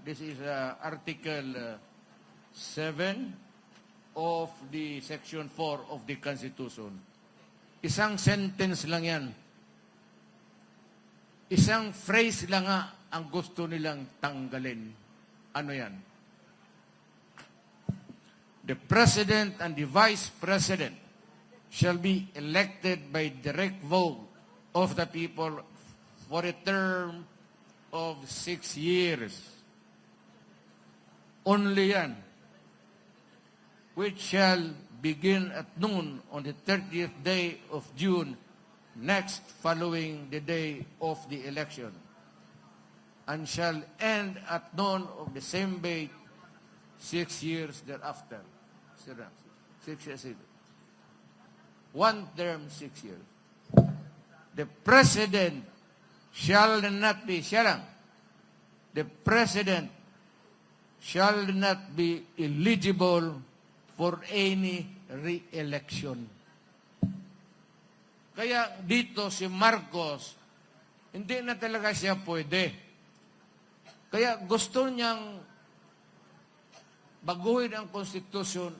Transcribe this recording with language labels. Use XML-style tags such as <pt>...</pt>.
<en>This is Article 7 of the Section 4 of the Constitution.</en> <tl>Isang sentence lang yan. Isang phrase lang nga ang gusto nilang tanggalin. Ano yan?</tl> <en>The President and the Vice President shall be elected by direct vote of the people for a term of 6 years. Only yan. Which shall begin at noon on the 30th day of June next following the day of the election, and shall end at noon of the same day 6 years thereafter. 6 years. One term, 6 years. The President shall not be, the President shall not be eligible for any re-election.</en> <tl>Kaya dito si Marcos, hindi na talaga siya pwede. Kaya gusto niyang baguhin ang konstitusyon.</tl>